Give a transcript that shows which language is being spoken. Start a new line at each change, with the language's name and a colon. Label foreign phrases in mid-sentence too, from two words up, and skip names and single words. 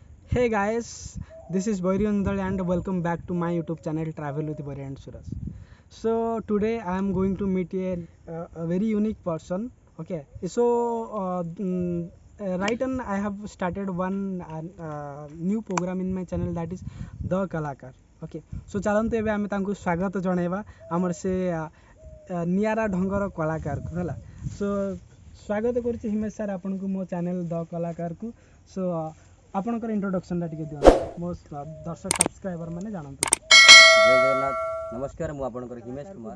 English: Hey guys, this is Boiri Undal and welcome back to my YouTube channel Travel with Boiri and Suraj. So today I am going to meet a very unique person. Okay, so right on I have started one new program in my channel that is The Kalakar. Okay, so
Odia: ଚାଲନ୍ତୁ ଏବେ ଆମେ ତାଙ୍କୁ ସ୍ୱାଗତ ଜଣାଇବା ଆମର ସେ ନିଆରା ଢଙ୍ଗର କଳାକାରକୁ ହେଲା ସୋ ସ୍ୱାଗତ କରୁଛି ହିମେଶ ସାର୍ ଆପଣଙ୍କୁ ମୋ ଚ୍ୟାନେଲ ଦ କଳାକାରକୁ ସୋ ଆପଣଙ୍କର ଇଣ୍ଟ୍ରୋଡକ୍ସନଟା ଟିକେ ଦିଅନ୍ତୁ ମୋ ଦର୍ଶକ ସବସ୍କ୍ରାଇବର ମାନେ ଜାଣନ୍ତୁ। ଜୟ ଜଗନ୍ନାଥ ନମସ୍କାର ମୁଁ ଆପଣଙ୍କର ହିମେଶ କୁମାର।